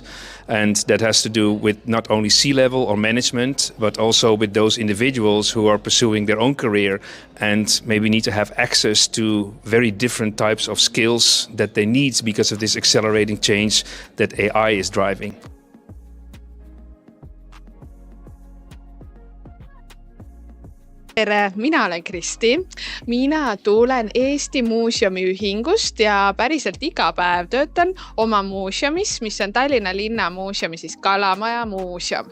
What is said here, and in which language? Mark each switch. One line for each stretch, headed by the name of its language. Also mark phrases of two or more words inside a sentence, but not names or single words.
English: And that has to do with not only C-level or management, but also with those individuals who are pursuing their own career and maybe need to have access to very different types of skills that they need because of this accelerating change that AI is driving.
Estonian: Tere, mina olen Kristi. Mina tulen Eesti Muuseumi ühingust ja päriselt iga päev töötan oma muuseumis, mis on Tallinna linnamuuseumi, siis Kalamaja muuseum.